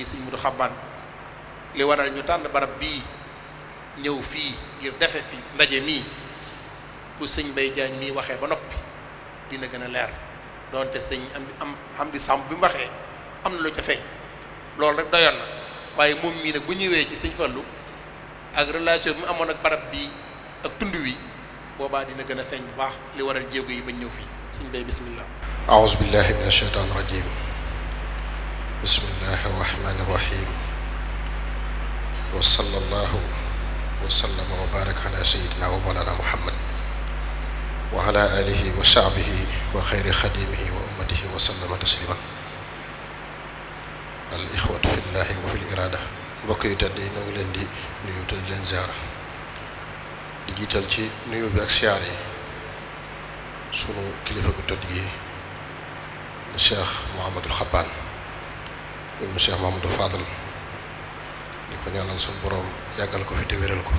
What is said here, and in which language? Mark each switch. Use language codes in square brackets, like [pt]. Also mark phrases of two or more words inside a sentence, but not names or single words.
[wo] sëñ Mudu Xabbaan li waral ñu tànn barab bii ñëw fii ngir defe fi ndaje mii bu sëñ Mbaye Diagne mii waxee ba noppi dina gën a leer doonte sëñ am di sàmm bi mu waxee am na lu ca feeñ loolu rek doyoon na waaye moom mii nag bu ñëwee ci sëñ Fallu ak relation bi mu amoon ak barab bii ak tund wi boobaa dina gën a feeñ bu baax li waral jéego yi bañ ñëw fii sëñ Mbaye bismillah. [ar] أعوذ بالله من الشيطان الرجيم بسم الله الرحمن الرحيم وصلى الله وسلم وبارك على سيدنا ومولانا محمد وعلى آله وصحبه وخير خديمه وأمته وسلم تسليما الإخوة في الله وفي الإرادة [wo] mbokk yu tedd yi ñoo ngi leen di nuyu te di leen ziara di jiital ci nuyu bi ak siyaar yi sunu kilifa gu tedd gi Cheikh Mouhamadul Xabbaan mu Cheikh Mouhamadul Fadal di ko ñaanal suñu borom yàggal ko fi te wéral ko